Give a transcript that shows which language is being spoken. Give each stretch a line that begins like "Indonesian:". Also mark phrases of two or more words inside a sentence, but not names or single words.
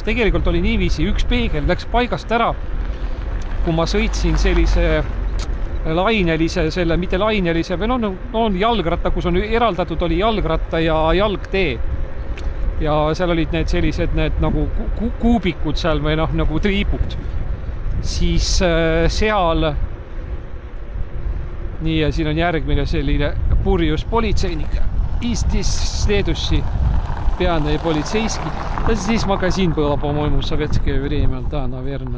Estonian: Tegelikult oli niiviisi, üks peegel läks paigast ära, kui ma sõitsin sellise lainelise, mitte lainelise, või on jalgratta, kus on eraldatud, oli jalgratta ja jalgtee. Ja seal olid need sellised need nagu kuubikud seal või nagu triibud. Siis seal nii ja siin on järgmine selline purjus politseinik.
Russian: Istis следующий пьяный полицейский. Здесь магазин был, по-моему, в советское время, да, наверное.